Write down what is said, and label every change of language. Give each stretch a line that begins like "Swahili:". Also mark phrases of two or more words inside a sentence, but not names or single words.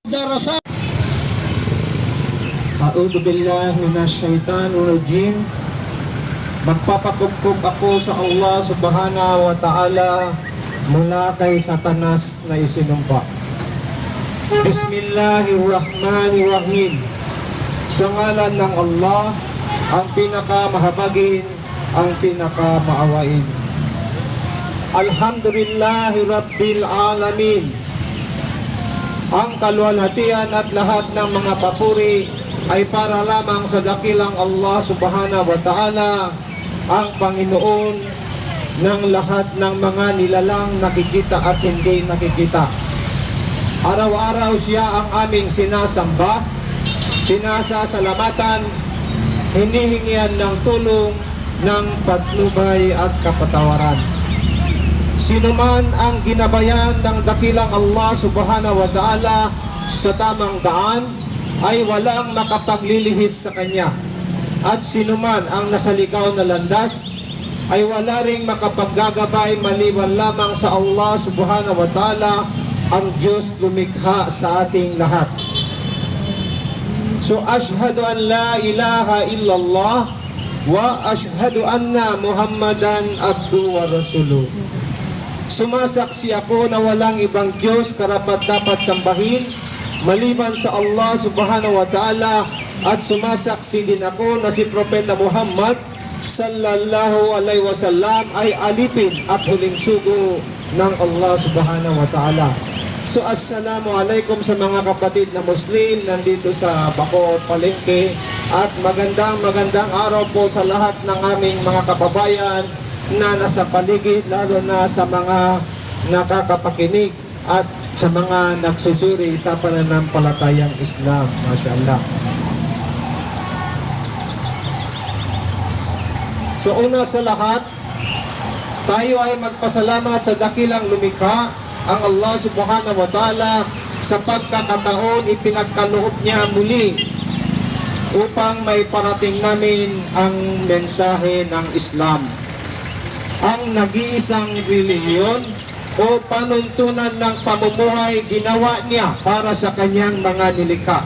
Filipino: darasa.
Arabic: أعوذ بالله من الشيطان الرجيم.
Filipino: Magpapakupkup ako sa Allah
Arabic: سبحانه وتعالى
Filipino: mula kay Satanas na isinumpa.
Arabic: بسم الله الرحمن الرحيم.
Filipino: Sa ngalan ng Allah, ang pinakamahabagin, ang pinakamaawain.
Arabic: الحمد لله رب العالمين.
Filipino: Ang kaluwalhatian at lahat ng mga papuri ay para lamang sa dakilang Allah
Arabic: سبحانه وتعالى,
Filipino: ang Panginoon ng lahat ng mga nilalang nakikita at hindi nakikita. Araw-araw siya ang aming sinasamba, pinasasalamatan, hinihingian ng tulong, ng patnubay at kapatawaran. Sino man ang ginabayan ng dakilang Allah
Arabic: سبحانه وتعالى
Filipino: sa tamang daan ay walang makapaglilihis sa kanya. At sino man ang nasaligaw na landas ay wala ring makapaggagabay maliban lamang sa Allah
Arabic: سبحانه وتعالى,
Filipino: ang Diyos lumikha sa ating lahat.
Arabic: So أشهد أن لا إله إلا الله وأشهد أن محمدا عبده ورسوله.
Filipino: Sumasaksi ako na walang ibang Diyos karapat-dapat sambahin maliban sa Allah
Arabic: سبحانه وتعالى,
Filipino: at sumasaksi din ako na si Propeta Muhammad
Arabic: صلى الله عليه وسلم
Filipino: ay alipin at huling sugo ng Allah
Arabic: سبحانه وتعالى.
Filipino: So
Arabic: السلام عليكم
Filipino: sa mga kapatid na Muslim nandito sa Bacoor, Palengke, at magandang araw po sa lahat ng aming mga kababayan na nasa paligid, lalo na sa mga nakakapakinig at sa mga nagsusuri sa pananampalatayang Islam.
Arabic: Mashallah.
Filipino: So una sa lahat, tayo ay magpasalamat sa dakilang lumikha, ang Allah
Arabic: سبحانه وتعالى,
Filipino: sa pagkakataon ipinagkaloob niya muli upang may parating namin ang mensahe ng Islam, ang nag-iisang relihiyon o panuntunan ng pamumuhay ginawa niya para sa kanyang mga nilikha.